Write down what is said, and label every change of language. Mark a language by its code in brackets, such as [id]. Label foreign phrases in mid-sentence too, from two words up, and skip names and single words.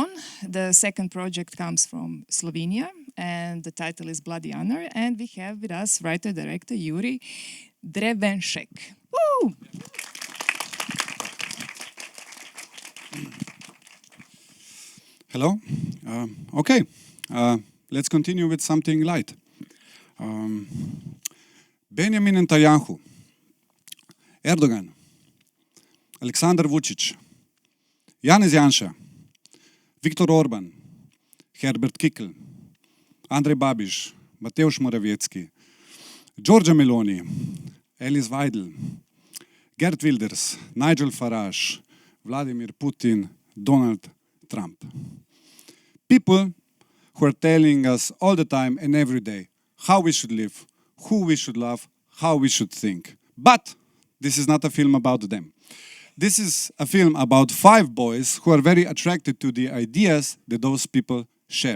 [en] The second project comes from Slovenia, and the title is Bloody Honor, and we have with us writer-director Juri Drevenšek. Woo! Hello. Okay, let's continue with something light. Benjamin Netanyahu, Erdogan, Aleksandar Vučić, Janez Janša, Viktor Orban, Herbert Kickl, Andrej Babiš, Mateusz Morawiecki, Giorgia Meloni, Alice Weidel, Geert Wilders, Nigel Farage, Vladimir Putin, Donald Trump. People who are telling us all the time and every day how we should live, who we should love, how we should think. But this is not a film about them. This is a film about 5 boys who are very attracted to the ideas that those people share.